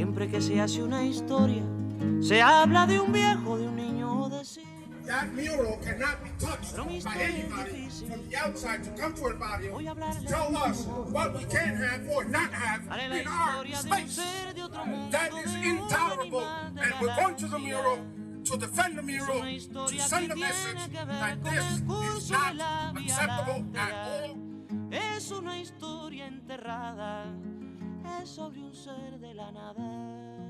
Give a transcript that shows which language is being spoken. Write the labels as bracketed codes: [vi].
[es] que se hace una historia, se habla de un viejo, de un niño, de sí. [en] That mural cannot be touched by anybody from the outside to come to El Barrio to tell us what we can have or not have in our space. That is intolerable, and we're going to the mural to defend the mural, to send a message that this is not acceptable at all. [es] Es una historia enterrada, es sobre un ser de la nada.